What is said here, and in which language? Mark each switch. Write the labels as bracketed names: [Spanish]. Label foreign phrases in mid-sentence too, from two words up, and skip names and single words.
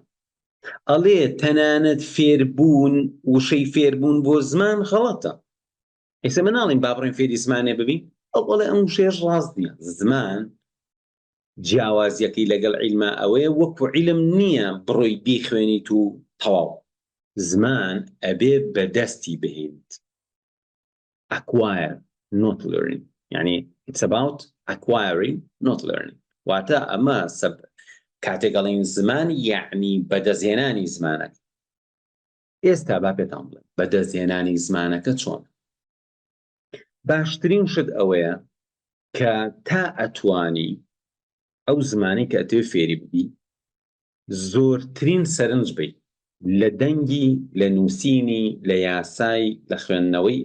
[Central Kurdish] ئەڵێ تەنانەت فێربوون وشەی فێربوون بۆ زمان خەڵەتە. ئێستا من ناڵێن با بڕێن فێری زمانێ ببین، ئەڵێ ئەم وشەیەش ڕاست نییە. زمان جیاوازیەکەی لەگەڵ عیلما ئەوەیە وەکو عیلم نییە بڕۆی بیخوێنیت و تەواو. زمان ئەبێ بەدەستی بهێنیت. [English] acquire not learning، يعني it's about acquiring not learning. [Central Kurdish] واتە ئەمە کاتێک ئەڵێن زمان یعنی بەدەستهێنانی زمانەکە. ئێستا با پێتان بڵێم بەدەستهێنانی زمانەکە چۆن. باشترین شت ئەوەیە کە تا ئەتوانی ئەو زمانی کە ئەتوێ فێری ببی زۆرترین سەرنج بی لە دەنگی، لە نووسینی، لە یاسای، لە خوێندنەوەی.